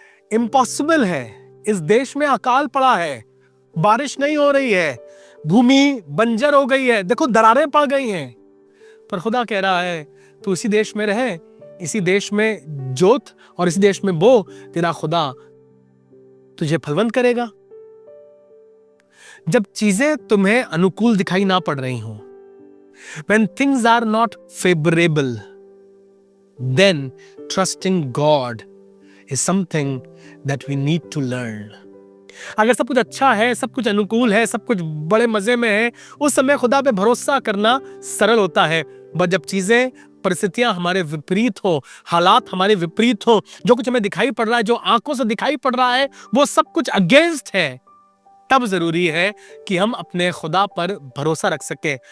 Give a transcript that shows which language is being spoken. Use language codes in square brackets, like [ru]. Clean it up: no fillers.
[hi] Impossible है, इस देश में अकाल पड़ा है, बारिश नहीं हो रही है, भूमि बंजर हो गई है, देखो दरारें पड़ गई हैं, पर खुदा कह रहा है तू इसी देश में रहे, इसी देश में जोत और इसी देश में बो, तेरा खुदा तुझे फलवंत करेगा। [en] जब चीजें तुम्हें अनुकूल दिखाई ना पड़ रही हो, when things are not favorable, then trusting God is something that we need to learn. [hi] अगर सब कुछ अच्छा है, सब कुछ अनुकूल है, सब कुछ बड़े मजे में है, उस समय खुदा पे भरोसा करना सरल होता है। बट जब चीजें परिस्थितियां हमारे विपरीत हो, हालात हमारे विपरीत हो, जो कुछ हमें दिखाई पड़ रहा है, जो आंखों से दिखाई पड़ रहा है, वो सब कुछ अगेंस्ट है, तब जरूरी है कि हम अपने खुदा पर भरोसा रख सके।